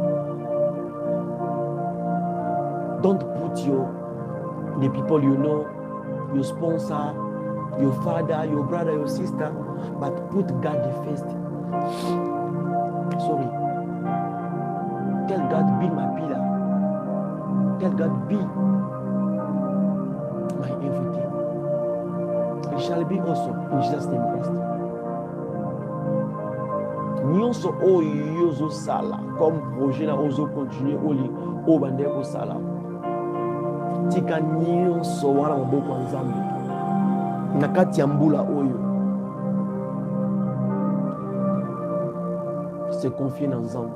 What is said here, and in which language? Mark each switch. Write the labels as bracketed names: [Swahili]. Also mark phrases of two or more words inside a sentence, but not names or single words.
[English] Don't put the people you know, your sponsor, your father, your brother, your sister, but put God the first. Sorry. Tell God, be my pillar. Tell God, be my everything. It shall be also in Jesus' name Christ. [Lingala] Nyonso oyo sala [French] comme projet [Lingala] na ozo continuer oli o bande ko sala. Tika nyonso wana maboko nzambe. Na kati ya mbula oyo. [French] Se confier [Lingala] na nzambe.